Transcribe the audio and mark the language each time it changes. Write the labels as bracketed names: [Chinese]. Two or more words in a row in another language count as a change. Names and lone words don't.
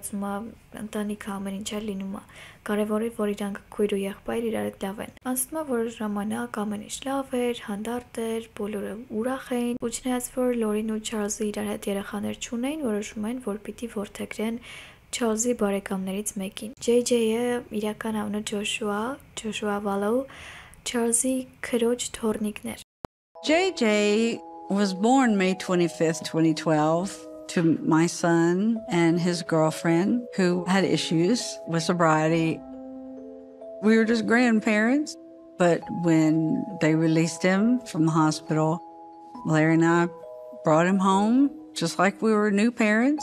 [Armenian] է ընտանիքը ամեն ինչ էլ լինում է։ Կարևորը որ իրանք քույր ու եղբայր իրար հետ լավ են։ Անցնում է որ ժամանակ ամեն ինչ լավ էր, հանդարտ էր, բոլորը ուրախ էին, ու չնայած որ Լորին ու Չարլզը իրար հետ երեխաներ չունեին, որոշում են, որ պիտի որդեգրեն Չարլզի բարեկամներից մեկին։ JJ-ը իրական անունը Ջոշուա Վալոու, Չարլզի քրոջ թոռնիկն էր։ [English] JJ was born May 25th, 2012 to my son and his girlfriend who had issues with sobriety. We were just grandparents, but when they released him from the hospital, Larry and I brought him home just like we were new parents.